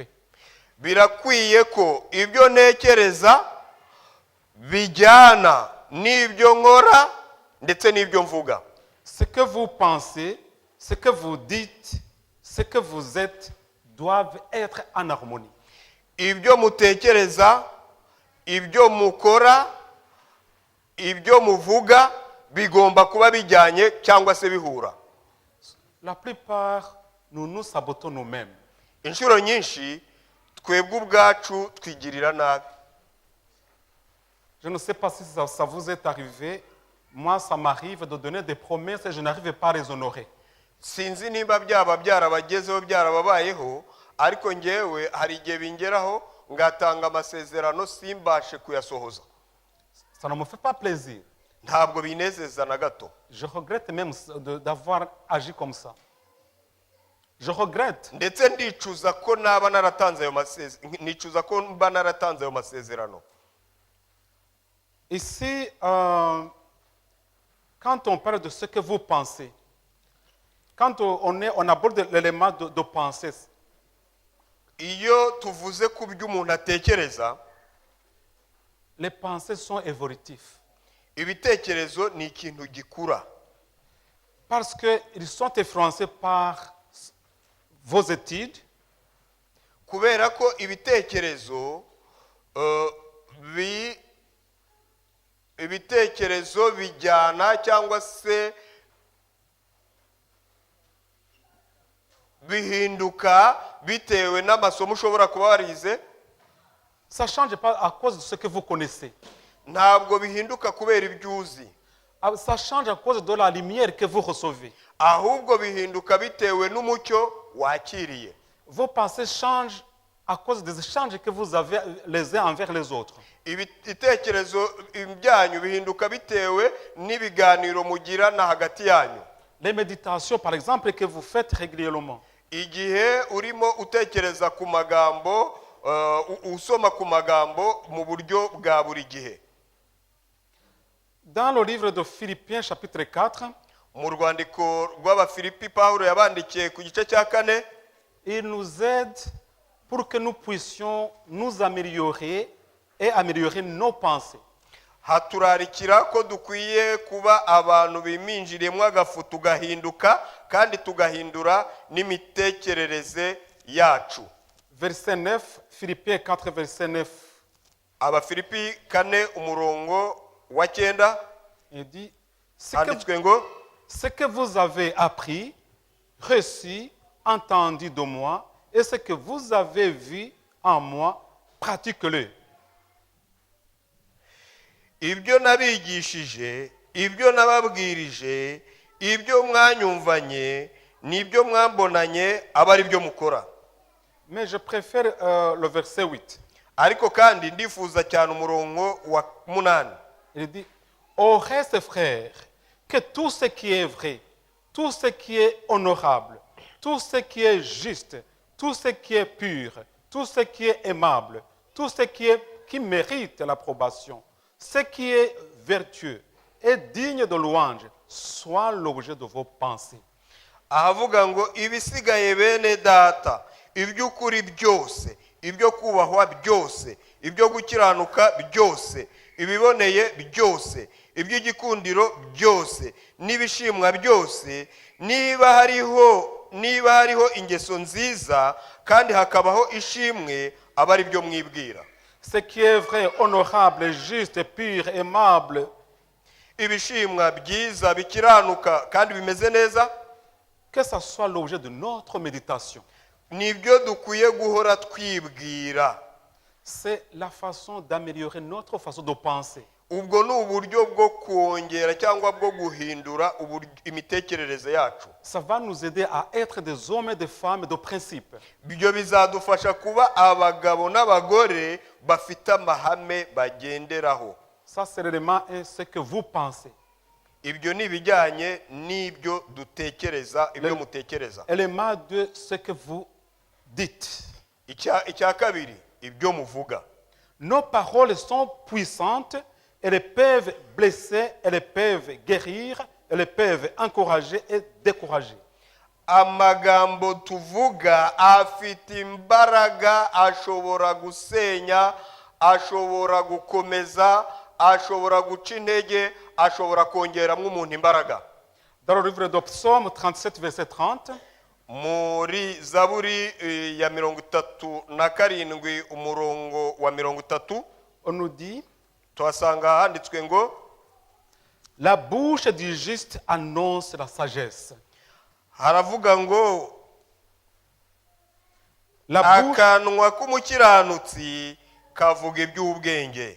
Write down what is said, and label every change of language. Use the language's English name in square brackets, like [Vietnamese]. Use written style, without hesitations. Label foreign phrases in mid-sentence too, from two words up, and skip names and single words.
[Kinyarwanda] Birakwiye ko ibyo ntekereza bijyana n'ibyo nkora ndetse n'ibyo mvuga. [French] Ce que vous pensez, ce que vous dites, ce que vous êtes doivent être en harmonie. [Kinyarwanda] Ibyo mutekereza, ibyo mukora, ibyo muvuga bigomba kuba bijyanye cyangwa se bihura. [French] La plupart, nous nous sabotons nous-mêmes. [Kinyarwanda] Inshuro nyinshi twebwe ubwacu twigirira nabi. [French] Je ne sais pas si ça vous est arrivé. Moi, ça m'arrive de donner des promesses et je n'arrive pas à les honorer. [Kinyarwanda] Sinzi niba byaba byarabagezeho byarababayeho, ariko ngewe hari igihe bingeraho ngatanga amasezerano simbashe kuyasohoza. [French] Ça ne me fait pas plaisir. [Kinyarwanda] Ntabwo binezeza na gato. [French] Je regrette même d'avoir agi comme ça. Je regrette. [Kinyarwanda] Ndetse ndicuza ko naba naratanze ayo masezerano. [French] Ici, quand on parle de ce que vous pensez, quand on aborde l'élément de pensée, [Kinyarwanda] Iyo tuvuze ku byo umuntu atekereza, [French] les pensées sont évolutives. [Kinyarwanda] ibitekerezo ni ikintu gikura. [French] Parce qu'ils sont influencés par vos études, [Kinyarwanda] Kubera ko ibitekerezo bijyana cyangwa se bihinduka bitewe n'amasomo ushobora kuba warize. [French] ça ne change pas à cause de ce que vous connaissez. [Kinyarwanda] Ntabwo bihinduka kubera ibyo uzi, [French] Ça change à cause de la lumière que vous recevez. [Kinyarwanda] ahubwo bihinduka bitewe n'umucyo wakiriye. [French] Vos pensées changent à cause des échanges que vous avez les uns envers les autres. [Kinyarwanda] Ibitekerezo byanyu bihinduka bitewe n'ibiganiro mugirana hagati yanyu. [French] Les méditations, par exemple, que vous faites régulièrement. [Kinyarwanda] Igihe urimo utekereza ku magambo, usoma ku magambo mu buryo bwa buri gihe. [French] Dans le livre de Philippiens, chapitre 4, [Kinyarwanda] Mu rwandiko rw'Abafilipi Pawulo yabandikiye ku gice cya 4, [French] il nous aide pour que nous puissions nous améliorer et améliorer nos pensées. [Kinyarwanda] haturarikira ko dukwiye kuba abantu biminjiriyemo agafu tugahinduka kandi tugahindura n'imitekerereze yacu. [French] Verset 9, Philippiens 4, verset 9. [Kinyarwanda] Abafilipi 4 umurongo wa 9 [French] Il dit, [Kinyarwanda] handitswe ngo [French] ce que vous avez appris, reçu, entendu de moi, et ce que vous avez vu en moi, pratiquez-le. [Kinyarwanda] ibyo nabigishije, ibyo nababwirije, ibyo mwanyumvanye, n'ibyo mwambonanye aba ari byo mukora. [French] Mais je préfère le verset 8. [Kinyarwanda] Ariko kandi ndifuza cyane umurongo wa 8. [French] Il dit, au reste, frères, que tout ce qui est vrai, tout ce qui est honorable, tout ce qui est juste, tout ce qui est pur, tout ce qui est aimable, tout ce qui mérite l'approbation, ce qui est vertueux et digne de louange, soit l'objet de vos pensées. [Kinyarwanda] Ahavuga ngo ibisigaye bene data, iby'ukuri byose, ibyo kubahwa byose, ibyo gukiranuka byose, ibiboneye byose, iby'igikundiro byose, n'ibishimwa byose, niba hariho ingeso nziza kandi hakabaho ishimwe, aba ari byo mwibwira. [French] Ce qui est vrai, honorable, juste, pur, aimable, [Kinyarwanda] Ibishimwa byiza bikiranuka kandi bimeze neza, [French] que ça soit l'objet de notre méditation. [Kinyarwanda] nibyo dukwiye guhora twibwira. [French] C'est la façon d'améliorer notre façon de penser. [Kinyarwanda] Ubwo ni uburyo bwo kongera cyangwa bwo guhindura imitekerereze yacu. [French] Ça va nous aider à être des hommes et des femmes de principe. [Kinyarwanda] Ibyo bizadufasha kuba abagabo n'abagore bafite amahame bagenderaho. [French] Ça, c'est l'élément et ce que vous pensez. [Kinyarwanda] Ibyo ni ibijyanye n'ibyo dutekereza, ibyo mutekereza. [French] Élément de ce que vous dites. [Kinyarwanda] Icya kabiri, ibyo muvuga. [French] Nos paroles sont puissantes, elles peuvent blesser, elles peuvent guérir, elles peuvent encourager et décourager. [Kinyarwanda] Amagambo tuvuga afite imbaraga, ashobora gusenya, ashobora gukomeza, ashobora guca intege, ashobora kongeramo umuntu imbaraga. [French] Dans le livre de Psaume 37, verset 30, [Kinyarwanda] muri Zaburi ya 37 umurongo wa 30, [French] on nous dit, [Kinyarwanda] tuhasanga handitswe ngo [French] la bouche du juste annonce la sagesse. [Kinyarwanda] haravuga ngo [French] La bouche [Kinyarwanda] akanwa k'umukiranutsi kavuga iby'ubwenge,